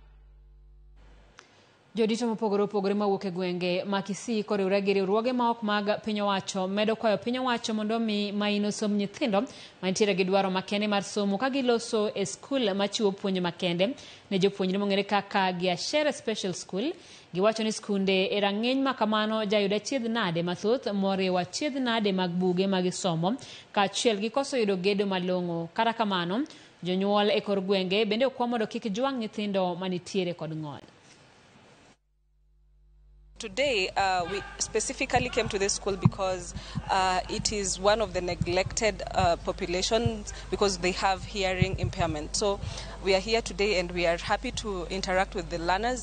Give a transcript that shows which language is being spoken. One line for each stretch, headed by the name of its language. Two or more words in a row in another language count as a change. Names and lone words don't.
Luo (Kenya and Tanzania): Jodito mopogore opogore mawuok e gwenge ma KISII kod riwruoge ma ok mag piny owacho medo kwayo piny owacho mondo mi maino somb nyithindo mantiere gi dwaro makende mar somo ka giloso e skul machiwo puonj makende ne jopuonjre mong'ere kaka Giashere Special School. Giwacho ni skunde e rang'eny ma kamano jayudo achiedh nade mathoth moriwo achiedh nade mag buge mag somo kaachiel gi koso yudo gedo malong'o. Kata kamano, jonyuol e kor gwenge bende okwa mondo kik jwang' nyithindo manitiere kod ng'ol.
English: Today, we specifically came to this school because it is one of the neglected populations because they have hearing impairment. So we are here today and we are happy to interact with the learners.